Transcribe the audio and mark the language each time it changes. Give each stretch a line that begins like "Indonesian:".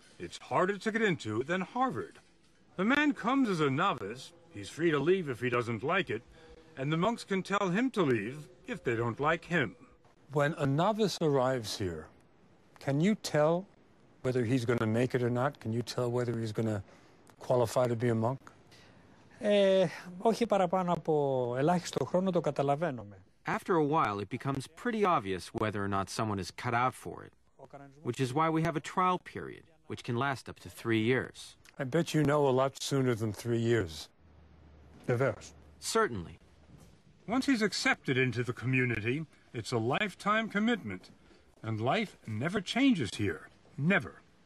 English: It's harder to get into than Harvard. The man comes as a novice. He's free to leave if he doesn't like it, and the monks can tell him to leave if they don't like him. When a novice arrives here, can you tell whether he's going to make it or not? Can you tell whether he's going to qualify to be a monk?
Greek: Όχι παραπάνω από ελάχιστο χρόνο το καταλαβαίνουμε.
English: After a while, it becomes pretty obvious whether or not someone is cut out for it, which is why we have a trial period, which can last up to 3 years. I bet you know a lot sooner than 3 years. Nevers. Certainly. Once he's accepted into the community, it's a lifetime commitment, and life never changes here. Never.